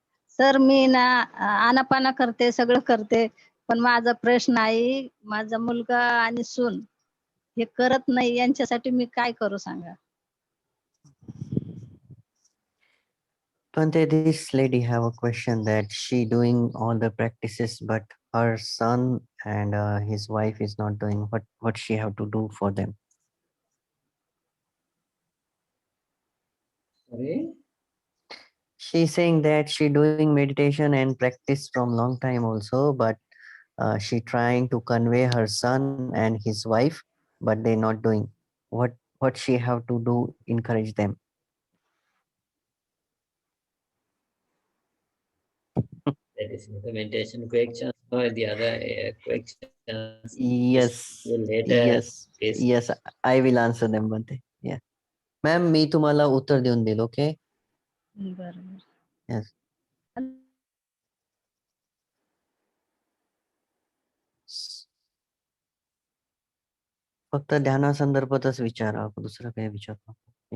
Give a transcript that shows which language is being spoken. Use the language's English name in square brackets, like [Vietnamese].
[Marathi] Sir, मी ना आनापाना करते, सगळं करते, पण माझा प्रश्न आहे, माझा मुलगा आणि सून हे करत नाही, यांच्यासाठी मी काय करू सांगा? [English] Bhante, this lady have a question that she doing all the practices, but her son and his wife is not doing. What she have to do for them? Sorry? She's saying that she doing meditation and practice from long time also, but she trying to convey her son and his wife, but they not doing. What she have to do, encourage them. That is the meditation questions or the other questions. Yes, Will later yes, discuss. yes, I will answer them, Bhante. Yeah. [Marathi] Ma'am, मी तुम्हाला उत्तर देऊन देईल, [English] okay? [Marathi] बरोबर. [English] Yes. [Marathi] फक्त ध्यानासंदर्भातच विचारा, दुसरं काही विचारू नका.